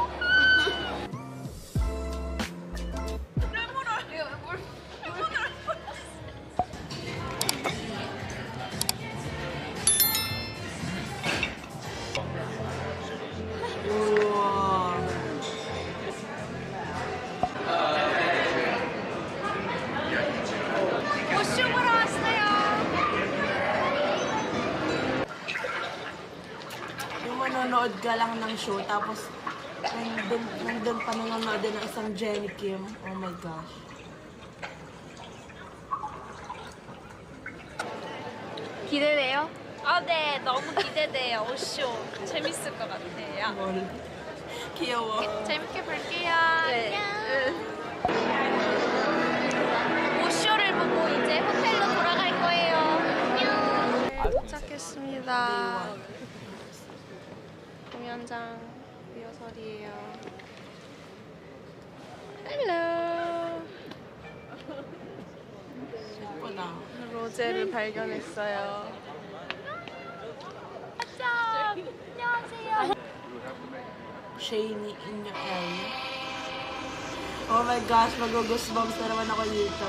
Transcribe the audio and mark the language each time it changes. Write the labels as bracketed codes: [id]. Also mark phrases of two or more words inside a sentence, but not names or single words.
[ko] 우와. 오쇼 보러 왔어요. [tl] Yung manonood ka lang ng show, tapos nandun pa nanonood din ng isang [en] Jenny Kim. Oh my gosh. [ko] 기대돼요? 아, 네. 너무 기대돼요. 오쇼. 재밌을 것 같아요. Lol. Kiyawa. 재밌게 볼게요. 네. 오쇼를 보고 이제 호텔로 돌아갈 거예요. 안녕. 도착했습니다. 공연장 리허설이에요. 헬로. 예쁘다. 로제를 발견했어요. 안녕하세요. [en] Shiny in your area. Oh my gosh, [tl] mag-goosebumps na naman ako dito.